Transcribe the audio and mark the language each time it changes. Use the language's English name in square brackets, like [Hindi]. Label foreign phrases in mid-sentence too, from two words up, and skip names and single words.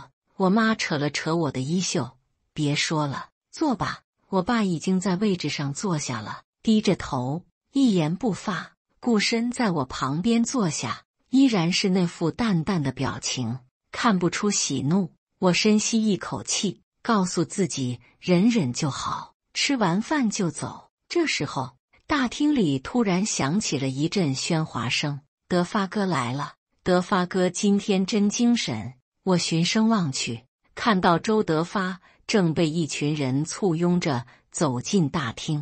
[Chinese] 我媽扯了扯我的衣袖，別說了，坐吧。我爸已經在位置上坐下了，低着頭，一言不發。顧深在我旁邊坐下，依然是那副淡淡的表情，看不出喜怒。我深吸一口氣，告訴自己忍忍就好，吃完飯就走。這時候，大廳裡突然響起了一陣喧嘩聲。德發哥來了，德發哥今天真精神。我循聲望去，看到周德發正被一群人簇擁着走進大廳。